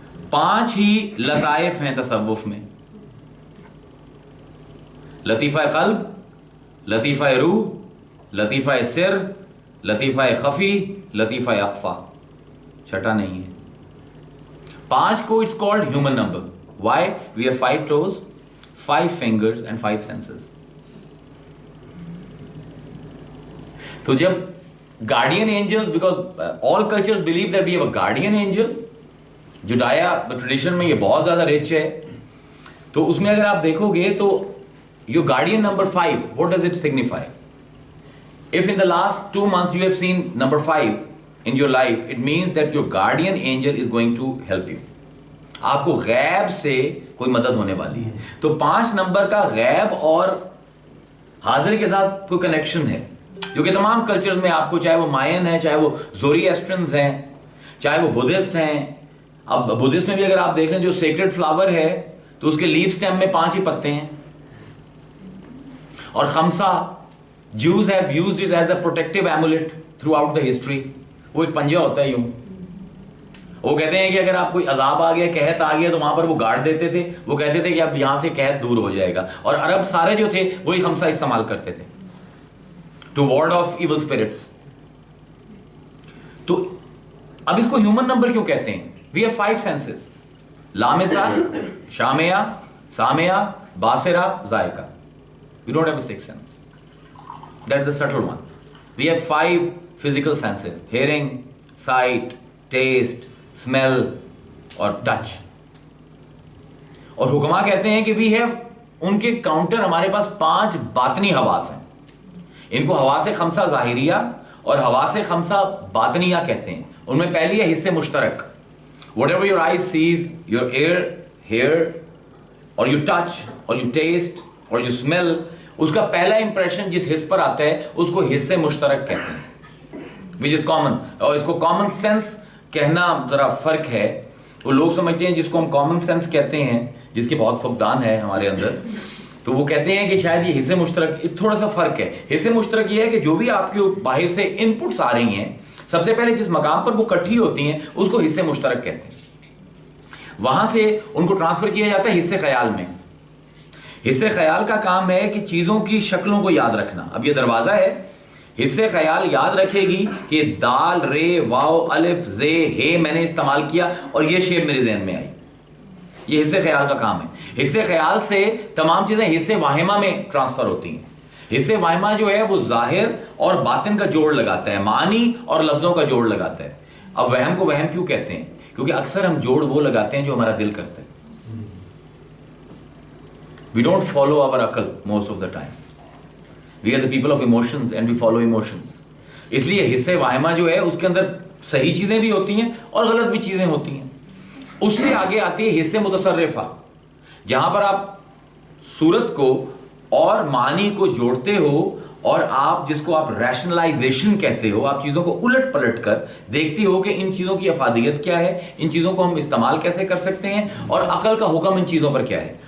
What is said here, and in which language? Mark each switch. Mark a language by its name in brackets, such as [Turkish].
[Urdu] 5 ہی لطائف ہیں تصوف میں: لطیفہ قلب, لطیفہ روح, لطیفہ سر, لطیفہ خفی, لطیفہ اخفا. چھٹا نہیں ہے. 5 کو [English] it's called human number. Why? We have 5 toes, 5 fingers and 5 senses. [Urdu] تو جب [English] guardian angels, because all cultures believe that we have a guardian angel, [Urdu] جوڈایا tradition میں یہ بہت زیادہ رچ ہے. تو اس میں اگر آپ دیکھو گے تو [English] your guardian number 5, what does it signify? If in the last 2 months you have seen number 5 in your life, it means that your guardian angel is going to help you. [Urdu] آپ کو غیب سے کوئی مدد ہونے والی ہے. تو 5 نمبر کا غیب اور حاضر کے ساتھ کوئی کنیکشن ہے جو کہ تمام کلچرز میں آپ کو, چاہے وہ مائن ہیں, چاہے وہ زوریسٹرنز ہیں, چاہے وہ بدھسٹ ہیں. اب بدھسٹ میں بھی اگر آپ دیکھ لیں جو سیکرڈ فلاور ہے تو اس کے لیف سٹیم میں 5 ہی پتے ہیں. اور خمسہ, [English] Jews have used it as a protective amulet throughout the history. [Urdu] وہ ایک پنجہ ہوتا ہے یوں. وہ کہتے ہیں کہ اگر آپ کوئی عذاب آ گیا, قحط آ گیا, تو وہاں پر وہ گارڈ دیتے تھے. وہ کہتے تھے کہ اب یہاں سے قحط دور ہو جائے گا. اور عرب سارے جو تھے وہی خمسہ استعمال کرتے تھے [English] to ward off evil spirits. [Urdu] تو اب اس کو ہیومن نمبر کیوں کہتے ہیں؟ [English] We have 5 senses: [Urdu] لامسہ, شامعہ, سامعہ, باصرہ, ذائقہ. [English] We don't have a 6th sense. That's the subtle one. We have 5 physical senses: hearing, sight, taste, smell [Urdu] اور [English] touch. [Urdu] اور حکما کہتے ہیں کہ [English] we have, [Urdu] ان کے کاؤنٹر ہمارے پاس 5 باطنی حواس ہیں. ان کو حواس خمسہ ظاہریہ اور حواس خمسہ باطنیہ کہتے ہیں. ان میں پہلی ہے حصے مشترک. [English] Whatever your eye sees, your ear hear, or you touch, or you taste, or you smell, [Urdu] اس کا پہلا امپریشن جس حص پر آتا ہے اس کو حصے مشترک کہتے ہیں, [English] which is common. [Urdu] اور اس کو کامن سینس کہنا ذرا فرق ہے. وہ لوگ سمجھتے ہیں جس کو ہم کامن سینس کہتے ہیں, جس کے بہت فقدان ہے ہمارے اندر, تو وہ کہتے ہیں کہ شاید یہ حصے مشترک. تھوڑا سا فرق ہے. حصے مشترک یہ ہے کہ جو بھی آپ کے باہر سے ان پٹس آ رہی ہیں, سب سے پہلے جس مقام پر وہ اکٹھی ہوتی ہیں اس کو حصے مشترک کہتے ہیں. وہاں سے ان کو ٹرانسفر کیا جاتا ہے حصے خیال میں. حصے خیال کا کام ہے کہ چیزوں کی شکلوں کو یاد رکھنا. اب یہ دروازہ ہے, حصے خیال یاد رکھے گی کہ دال, رے, واو, الف, زے, ہے میں نے استعمال کیا اور یہ شیپ میرے ذہن میں آئی. یہ حصے خیال کا کام ہے. حصے خیال سے تمام چیزیں حصے واہمہ میں ٹرانسفر ہوتی ہیں. حصے واہمہ جو ہے وہ ظاہر اور باطن کا جوڑ لگاتا ہے, معنی اور لفظوں کا جوڑ لگاتا ہے. اب وہم کو وہم کیوں کہتے ہیں؟ کیونکہ اکثر ہم جوڑ وہ لگاتے ہیں جو ہمارا دل کرتا ہے. [English] We don't follow our akal most of the time. We are the people of emotions and we follow emotions. [Urdu] اس لیے حصہ واہمہ جو ہے اس کے اندر صحیح چیزیں بھی ہوتی ہیں اور غلط بھی چیزیں ہوتی ہیں. اس سے آگے آتی ہے حصہ متصرفہ، جہاں پر آپ صورت کو اور معنی کو جوڑتے ہو اور آپ جس کو آپ ریشنلائزیشن کہتے ہو، آپ چیزوں کو الٹ پلٹ کر دیکھتے ہو کہ ان چیزوں کی افادیت کیا ہے، ان چیزوں کو ہم استعمال کیسے کر سکتے ہیں، اور عقل کا حکم ان چیزوں پر کیا ہے.